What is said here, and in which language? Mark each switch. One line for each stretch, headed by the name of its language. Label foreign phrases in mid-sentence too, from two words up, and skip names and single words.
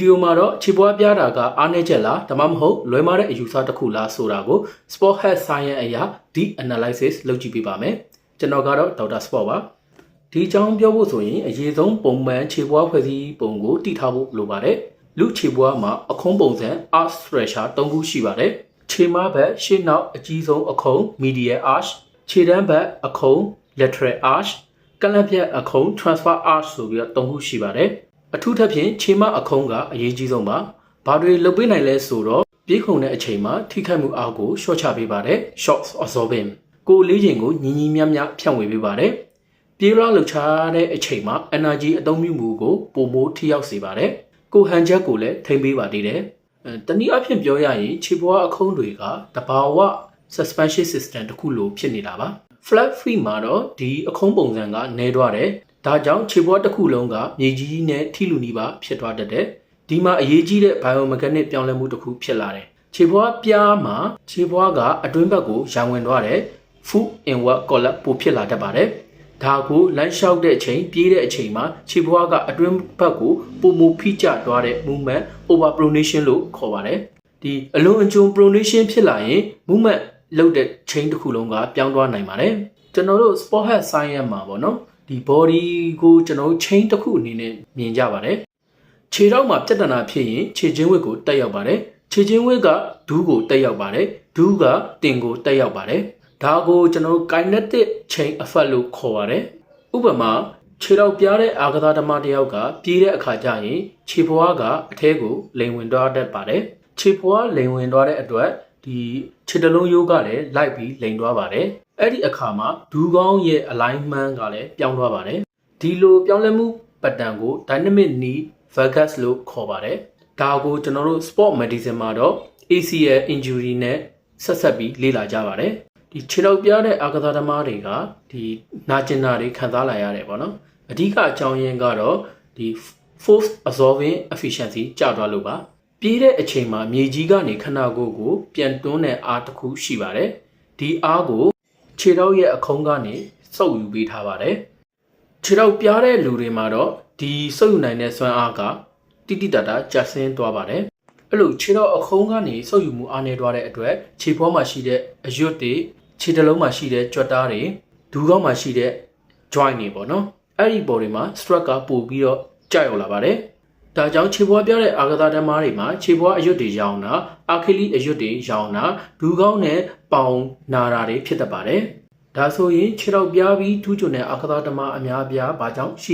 Burmese: ယိုမှာတော့ခြေဖွားပြားတာကအားနည်းချက်လားဒါမှမဟုတ်လွဲမှားတဲ့အယူဆတစ်ခုလားဆိုတာကို
English: Sport Health Science
Burmese: အရာ
English: Deep Analysis
Burmese: လုပ်ကြည့်ပေးပါမယ်ကျွန်တော်ကတော့ဒေါက်တာစပေါ့ပါဒီအကြောင်းပြောဖို့ဆိုရင်အရေးဆုံးပုံမှန်ခြေပွား ဖွဲ့စည်းပုံကိုတည်ထားဖို့လိုပါတယ်လူခြေပွားမှာအခုံးပုံစံ
English: arch stretcher
Burmese: 3 ခုရှိပါတယ်ခြေမဘက်ရှေ့နောက်အကြီးဆုံးအခုံး
English: medial arch
Burmese: ခြေတန်းဘက် အခုံး
English: lateral arch
Burmese: ကန့်လန့်ပြတ်အခုံး
English: transfer arch
Burmese: ဆိုပြီးတော့3ခုရှိပါတယ်အထူးသဖြင့်ခြေမအခုံးကအရေးကြီးဆုံးပါဘာတွေလုပ် ပေးနိုင်လဲဆိုတော့ပြေးခုန်တဲ့အချိန်မှာထိခိုက်မှုအားကိုလျှော့ချပေးပါတယ်
English: shock absorbing
Burmese: ကိုယ်လေးချိန်ကိုညီညီမျှမျှဖြန့်ဝေပေးပါတယ်ပြေးရလှုပ်ရှားတဲ့အချိန်မှာ energy အသုံးပြုမှုကိုပိုမိုထိရောက်စေပါတယ်။ကိုဟန်ချက်ကိုလည်းထိမ့်ပေးပါသေးတယ်။တနည်းအားဖြင့်ပြောရရင်ခြေပွားအခုံးတွေကတဘာဝ
English: suspension system
Burmese: တစ်ခုလိုဖြစ်နေတာပါ။
English: flat free
Burmese: မှာတော့ဒီအခုံးပုံ စံကနည်းသွားတယ်။ဒါကြောင့်ခြေပွားတစ်ခုလုံးကမြေကြီးနဲ့ထိလူနီးပါဖြစ်သွားတတ်တယ်။ဒီမှာအရေးကြီးတဲ့ biomechanic ပြောင်းလဲမှုတစ်ခုဖြစ်လာတယ်။ခြေပွားပြားမှာခြေပွားကအတွင်းဘက်ကိုရောင်ဝင် သွားတယ်။
English: foot inward collapse
Burmese: ပိုဖြစ်လာတတ်ပါတယ်။ဒါကိုလမ်းလျှောက်တဲ့အချိန်ပြေးတဲ့အချိန်မှာခြေဘွားကအတွင်းဘက်ကိုပုံမူဖိကျသွားတဲ့
English: movement overpronation
Burmese: လို့ ခေါ်ပါတယ်ဒီအလွန်အကျွံ pronation ဖြစ်လာရင် movement လုပ်တဲ့ chain တစ်ခုလုံးကပြောင်းသွားနိုင်ပါတယ်ကျွန်တော်တို့
English: sport health
Burmese: science မှာပေါ့နော်ဒီ body ကိုကျွန်တော်တို့ chain တစ်ခုအနေနဲ့မြင်ကြပါတယ်ခြေထောက်မှာပြဿနာဖြစ်ရင်ခြေချင်းဝက်ကိုတက်ရောက်ပါတယ်ခြေချင်းဝက်ကဒူးကိုတက်ရောက်ပါတယ်ဒူးကတင်ကိုတက်ရောက်ပါတယ်ဒါကိုကျွန်တော်တို့
English: kinetic chain effect
Burmese: လို့ခေါ်ပါတယ်။ဥပမာခြေထောက်ပြားတဲ့အာကစားသမားတစ်ယောက်ကပြေးတဲ့အခါကျရင်ခြေဖွားကအထဲကိုလိမ်ဝင်သွားတတ်ပါတယ်။ခြေ ဖွားလိမ်ဝင်သွားတဲ့အတွက်ဒီခြေတလုံးရိုးကလည်းလိုက်ပြီးလိမ်သွားပါတယ်။အဲ့ဒီအခါမှာဒူးကောင်းရဲ့ alignment ကလည်းပြောင်းသွားပါတယ်။ဒီလိုပြောင်းလဲမှု ပတ်တန်ကို
English: dynamic knee valgus
Burmese: လို့ခေါ်ပါတယ်။ဒါကိုကျွန်တော်တို့
English: sport medicine
Burmese: မှာတော့
English: ACL injury
Burmese: နဲ့ဆက်ဆက်ပြီးလေ့လာကြ ပါတယ်။ဒီခြေထောက်ပြားတဲ့အာကစားသမားတွေကဒီနာကျင်တာတွေခံစားလာရတယ်ပေါ့နော်အဓိကအကြောင်းရင်းကတော့ဒီ
English: force absorbing efficiency
Burmese: ကျသွားလို့ပါပြေးတဲ့အချိန်မှာမြေကြီးကနေခန္ဓာကိုယ်ကိုပြန်တွန်းတဲ့အားတစ်ခုရှိပါတယ်ဒီအားကိုခြေထောက်ရဲ့အခုံးကနေစုပ်ယူပေးထားပါတယ်ခြေထောက်ပြားတဲ့လူတွေမှာတော့ဒီစုပ်ယူနိုင်တဲ့စွမ်းအားက တိတိတတ်တာကျဆင်းသွားပါတယ်အဲ့လိုခြေထောက်အခုံးကနေစုပ်ယူမှုအားနည်းသွားတဲ့အတွက်ခြေပေါ်မှာရှိတဲ့အရွတ်တွေခြေတလုံးမှာရှိတဲ့ကြွက်သားတွေဒူးကောင်းမှာရှိတဲ့ joint တွေပေါ့နော်အဲ့ဒီပေါ်တွေမှာ stress ကပို့ပြီးတော့ကြာရောက်လာပါတယ်ဒါကြောင့်ခြေပွားပြတဲ့အာကစားသမားတွေမှာခြေပွားအရွတ်တွေရောင်တာအာခိလိအရွတ်တွေရောင်တာဒူးကောင်းနဲ့ပေါင်နာတာတွေဖြစ်တတ်ပါတယ်ဒါဆိုရင်ခြေထောက်ပြားပြီးထူးချွန်တဲ့အာကစားသမားအများအပြားဘာကြောင့်ရှိ